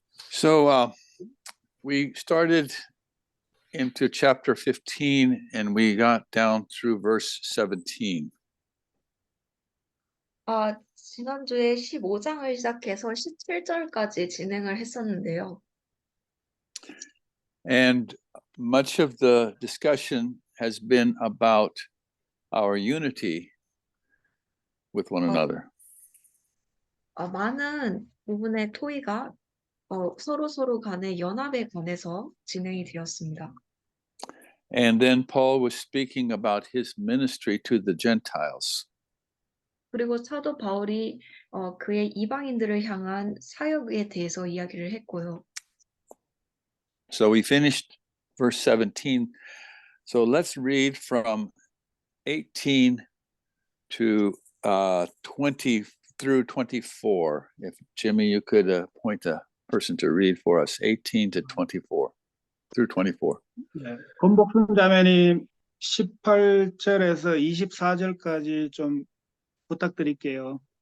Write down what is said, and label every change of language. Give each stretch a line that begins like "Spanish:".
English: So we started into chapter 15 and we got down through verse 17.
Korean: 지난주에 15장을 시작해서 17절까지 진행을 했었는데요.
English: And much of the discussion has been about our unity with one another.
Korean: 많은 부분의 토의가 서로 간의 연합에 관해서 진행이 되었습니다.
English: And then Paul was speaking about his ministry to the Gentiles.
Korean: 그리고 사도 바울이 그의 이방인들을 향한 사역에 대해서 이야기를 했고요.
English: So we finished verse 17. So let's read from 18 to 20 through 24. If Jimmy, you could appoint a person to read for us, 18 to 24 through 24.
Korean: 네, 권복순 자매님 18절에서 24절까지 좀 부탁드릴게요.